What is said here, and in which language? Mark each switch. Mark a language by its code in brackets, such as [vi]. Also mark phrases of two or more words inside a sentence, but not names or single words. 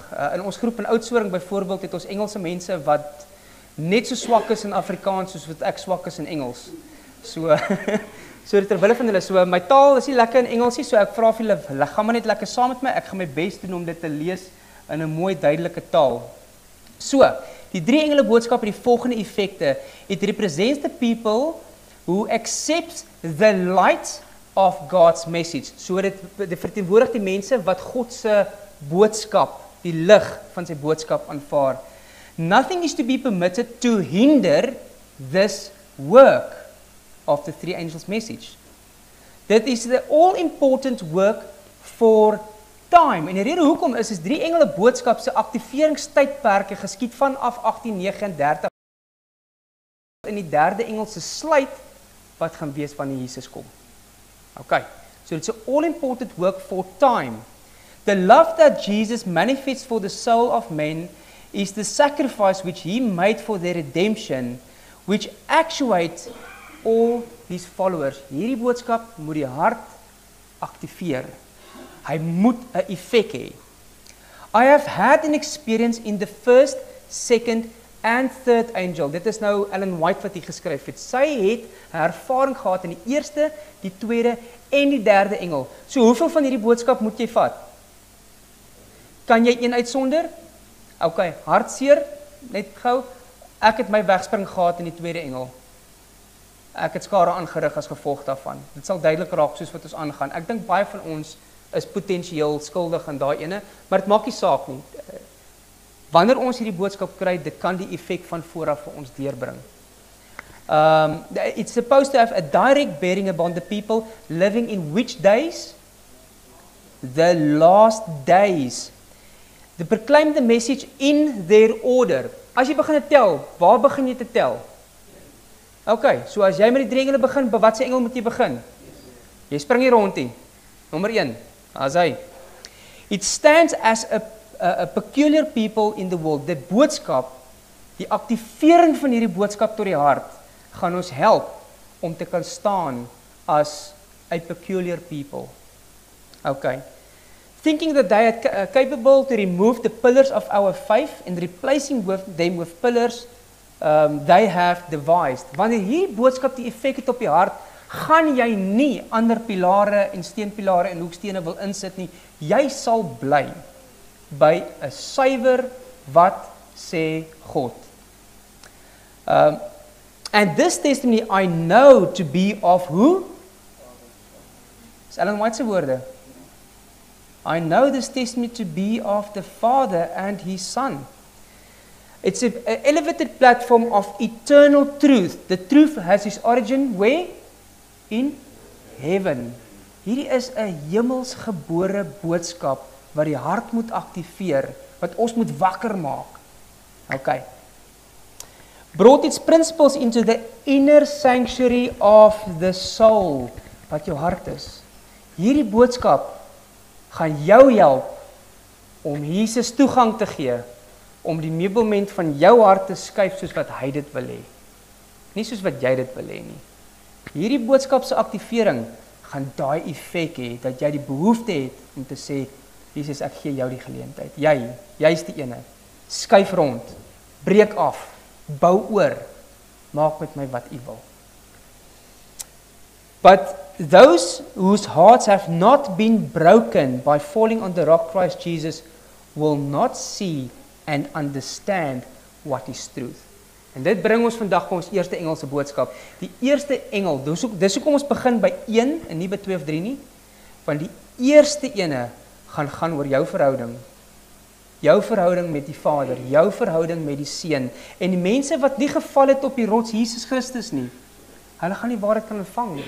[af] In ons groep in Oudtshoorn byvoorbeeld het ons Engelse mense wat net so swak is in Afrikaans soos wat ek swak is in Engels. So so ter wille van hulle, so my taal is nie lekker in Engels nie, so ek vra vir julle, gaan maar net lekker saam met my, ek gaan my bes doen om dit te lees in 'n mooi duidelike taal. So, die 3 engele boodskap het die volgende effekte. [en] It represents the people who accepts the light of God's message. [af] So dit verteenwoordig die mense wat God se boodskap, die lig van sy boodskap aanvaar. [en] Nothing is to be permitted to hinder this work of the 3 angels' message. That is the all-important work for time. [af] En die rede hoekom is 3 engele boodskap se aktiveringstydperke geskied vanaf 1839 in die 3de engel se sluit wat gaan wees wanneer Jesus kom. [en] Okay, so it's an all-important work for time. The love that Jesus manifests for the soul of men is the sacrifice which he made for their redemption, which actuates all his followers. [af] Hierdie boodskap moet die hart aktiveer. Hy moet 'n effek hê. [en] I have had an experience in the first, second and third angel. [af] Dit is nou Ellen White wat hier geskryf het. Sy het 'n ervaring gehad in die eerste, die tweede en die derde engel. So hoeveel van hierdie boodskap moet jy vat? Kan jy een uitsonder? Okay, hartseer, net gou. Ek het my wegspring gehad in die tweede engel. Ek het skade aangerig as gevolg daarvan. Dit sal duidelik raak soos wat ons aangaan. Ek dink baie van ons is potensieel skuldig aan daai ene, maar dit maak nie saak nie. Wanneer ons hierdie boodskap kry, dit kan die effek van vooraf vir ons deurbring. [en] It's supposed to have a direct bearing upon the people living in which days? The last days. They proclaim the message in their order. [af] As jy begin te tel, waar begin jy te tel? Okay, so as jy met die 3 engele begin, by watse engel moet jy begin? Jy spring hier rond nie. Nommer 1, as hy. [en] It stands as a peculiar people in the world. [af] Die boodskap, die aktivering van hierdie boodskap tot die hart, gaan ons help om te kan staan [en] as a peculiar people. [af] Okay. [en] Thinking that they are capable to remove the pillars of our faith and replacing them with pillars they have devised. [af] Wanneer hierdie boodskap die effek het op die hart, gaan jy nie ander pilare en steenpilare en hoekstene wil insit nie. Jy sal bly by 'n suiwer wat sê God. [en] And this testimony I know to be of who? [af] Is Ellen White se woorde. [en] I know this testimony to be of the Father and his Son. It's an elevated platform of eternal truth. The truth has its origin where? In heaven. [af] Hierdie is 'n hemelsgebore boodskap wat die hart moet aktiveer, wat ons moet wakker maak. [en] Okay. Brought its principles into the inner sanctuary of the soul, [af] wat jou hart is. Hierdie boodskap gaan jou help om Jesus toegang te gee, om die meublement van jou hart te skuif soos wat hy dit wil hê. Nie soos wat jy dit wil hê nie. Hierdie boodskap se aktivering gaan daai effek hê dat jy die behoefte het om te sê, Jesus, ek gee jou die geleentheid. Jy's die ene. Skuif rond, breek af, bou oor, maak met my wat u wil. [en] But those whose hearts have not been broken by falling on the rock Christ Jesus will not see and understand what is truth. [af] En dit bring ons vandag by ons eerste Engelse boodskap. Die eerste engel, dis hoekom ons begin by 1 en nie by 2 of 3 nie, want die eerste ene gaan oor jou verhouding. Jou verhouding met die Vader, jou verhouding met die Seun. En die mense wat nie geval het op die rots Jesus Christus nie, hulle gaan nie waarheid kan ontvang nie.